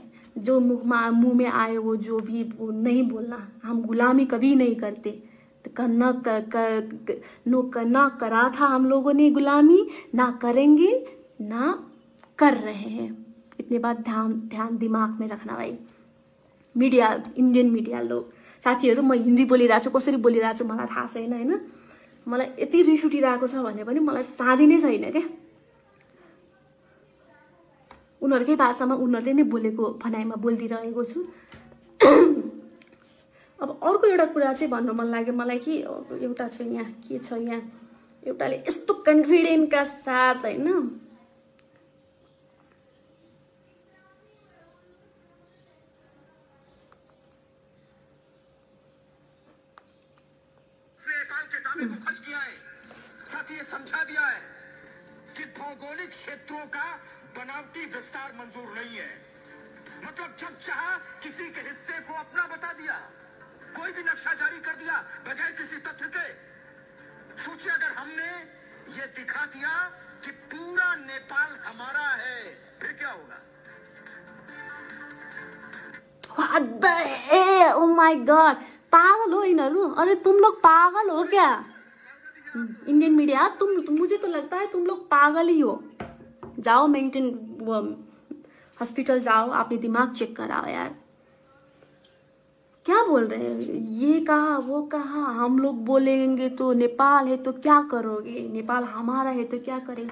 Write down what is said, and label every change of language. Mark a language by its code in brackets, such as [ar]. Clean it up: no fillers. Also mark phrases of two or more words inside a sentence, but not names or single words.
[hi] जो मुंह में आए वो जो भी वो नहीं बोलना। हम गुलामी कभी नहीं करते। ना करा था हम लोगों ने गुलामी, ना करेंगे, ना कर रहे हैं। इतने बात ध्यान दिमाग में रखना भाइ। [ne] मिडिया, इन्डियन मिडिया लोग साथीहरू, म हिन्दी बोलिरहेको छु, कसरी बोलिरहेको छु मलाई थाहा छैन हैन। मलाई यति रिस उठिरहेको छ भने पनि मलाई साधी नै छैन क्या। उनीहरूकै भाषामा उनीहरूले नै बोलेको भनाइमा बोलिदिरहेको छु। अब अर्को एउटा कुरा चाहिँ भन्नु मन लाग्यो मलाई कि एउटा छ यहाँ, के छ यहाँ, एउटाले यस्तो कन्फिडेन्टका साथ हैन [hi] साथ ही समझा दिया है कि भौगोलिक क्षेत्रों का बनावटी विस्तार मंजूर नहीं है। मतलब जब चाहा किसी के हिस्से को अपना बता दिया, कोई भी नक्शा जारी कर दिया बगैर किसी तथ्य के। सोचिए अगर हमने ये दिखा दिया कि पूरा नेपाल हमारा है, फिर क्या होगा? [en] What the hell? Oh my God! [ne] पागल हो यिनीहरू। [hi] अरे तुम लोग पागल हो क्या? इंडियन मीडिया, मुझे तो लगता है तुम लोग पागल ही हो। जाओ मेंटेन हॉस्पिटल जाओ, अपने दिमाग चेक कराओ यार। क्या बोल रहे हैं? ये कहा वो कहा, हम लोग बोलेंगे तो नेपाल है तो क्या करोगे, नेपाल हमारा है तो क्या करेंगे।